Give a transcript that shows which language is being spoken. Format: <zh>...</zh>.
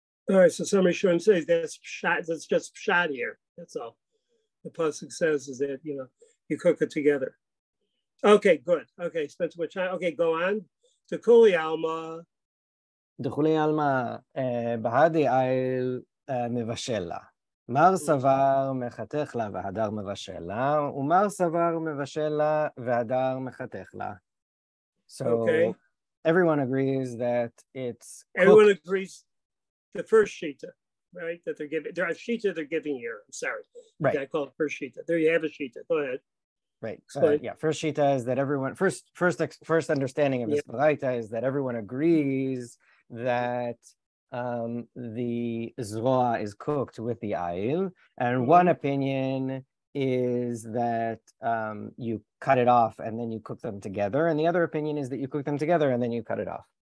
<en>All right, so somebody shouldn't say that's just pshat here. That's all. The pasuk says is that you cook it together. Okay, good. Okay, spend too much time. Okay, go on to Kuli Alma.</en> <arc>דכולי עלמא בהדי איל מבשל לה. מר סבר מחתך לה והדר מבשל לה, ומר סבר מבשל לה והדר מחתך לה.</arc> <en>So everyone agrees that it's cooked. Everyone agrees the first shita, right? That they're giving. There are shita they're giving here. I'm sorry. Right. I call it first shita. There you have a shita. Go ahead. Right. First shita is that everyone first understanding of this baraita is that everyone agrees that the zroa is cooked with the ayil, and one opinion is that you cut it off and then you cook them together, and the other opinion is that you cook them together and then you cut it off.</en>